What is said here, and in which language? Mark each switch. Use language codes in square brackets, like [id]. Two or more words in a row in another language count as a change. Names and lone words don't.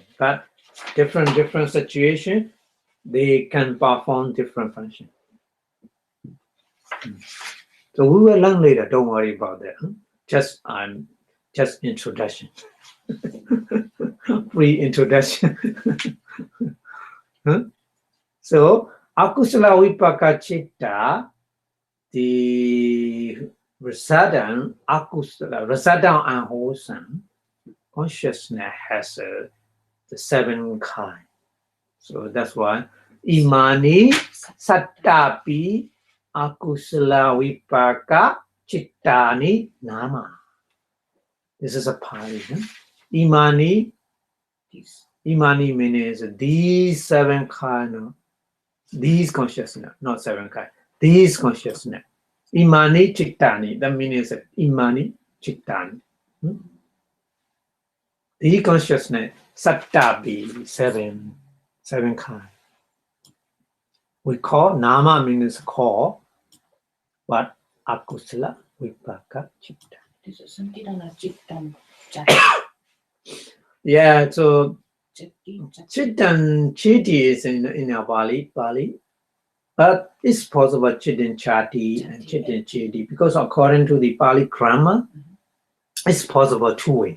[en] But different situation, they can perform different functions. So we will learn later. Don't worry about that. Just introduction. Free introduction. So [pi] akusala vipaka citta, [en] the resultant akusala, resultant unwholesome consciousness has the 7 kinds. So that's why [pi] imani sattapi akusala vipaka cittani nama. [en] This is a pali. Imani means these 7 kinds of, these consciousness, not 7 kinds, these consciousness. [pi] Imani cittani, [en] that means [pi] imani cittani. [en] The consciousness, satta be seven kind. We call nama means call, but [pi] akusala vipaka chitta. [en] This is [pi] Sankirana Chittam. [en] Yeah, so [pi] Chittan Chiti [en] is in our Bali, but it's possible [pi] Chittan Chati [en] and [pi] Chittan Chiti [en] because according to the Pali grammar, it's possible two ways.